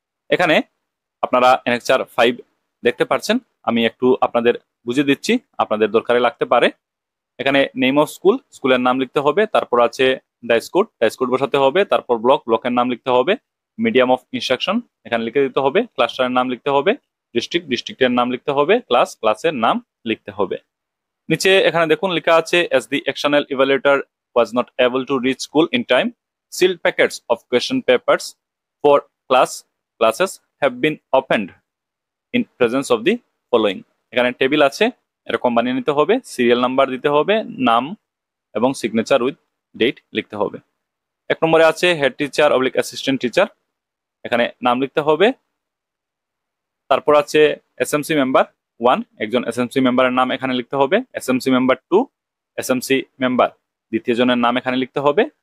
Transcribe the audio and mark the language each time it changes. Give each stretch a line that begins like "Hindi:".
Bangla: এখানে আপনারা অ্যানেক্সার 5 দেখতে পাচ্ছেন, আমি একটু আপনাদের বুঝিয়ে দিচ্ছি, আপনাদের দরকারে লাগতে পারে। এখানে নেম অফ স্কুল, স্কুলের নাম লিখতে হবে, তারপর আছে ডাইস কোড বসাতে হবে, তারপর ব্লকের নাম লিখতে হবে, মিডিয়াম অফ ইনস্ট্রাকশন এখানে লিখে দিতে হবে, ক্লাস্টারের নাম লিখতে হবে, ডিস্ট্রিক্টের নাম লিখতে হবে, ক্লাসের নাম লিখতে হবে। নিচে এখানে দেখুন লেখা আছে
English: as the external evaluator was not able to reach school in time, sealed packets of question papers for classes have been opened in presence of the following।
Bangla: এখানে টেবিল আছে, এরকম বানিয়ে নিতে হবে, সিরিয়াল নাম্বার দিতে হবে, নাম এবং সিগনেচার উইথ ডেট লিখতে হবে। 1 নম্বরে আছে head teacher oblique assistant teacher, এখানে নাম লিখতে হবে। তারপর আছে এসএমসি মেম্বার 1, একজন এসএমসি মেম্বারের নাম এখানে লিখতে হবে, এসএমসি মেম্বার 2, এসএমসি মেম্বার দ্বিতীয় জনের নাম এখানে লিখতে হবে।